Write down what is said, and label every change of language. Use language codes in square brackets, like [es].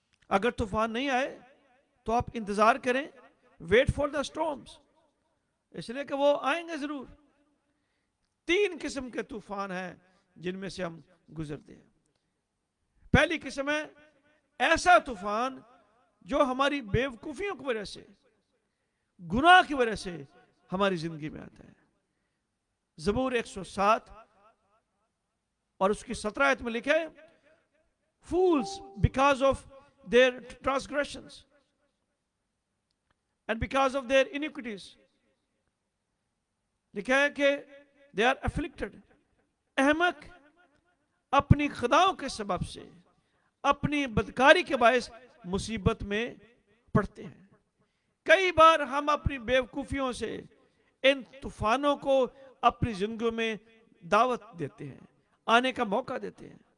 [ur] اگر طوفان نہیں آئے تو آپ انتظار کریں، [en] wait for the storms, [ur] اس لیے کہ وہ آئیں گے ضرور. 3 قسم کے طوفان ہیں جن میں سے ہم گزرتے ہیں. پہلی قسم ہے ایسا طوفان جو ہماری بیوقوفیوں کی وجہ سے، گناہ کی وجہ سے ہماری زندگی میں آتا ہے. زبور 107 اور اس کی 17 آیت میں لکھا ہے [en] fools because of their transgressions and because of their iniquities. [ur] لکھا ہے کہ [en] they are afflicted. [ur] احمق اپنی خطاؤں کے سبب سے، اپنی بدکاری کے باعث مصیبت میں پڑتے ہیں. کئی بار ہم اپنی بیوقوفیوں سے ان طوفانوں کو اپنی زندگیوں میں دعوت دیتے ہیں، آنے کا موقع دیتے ہیں.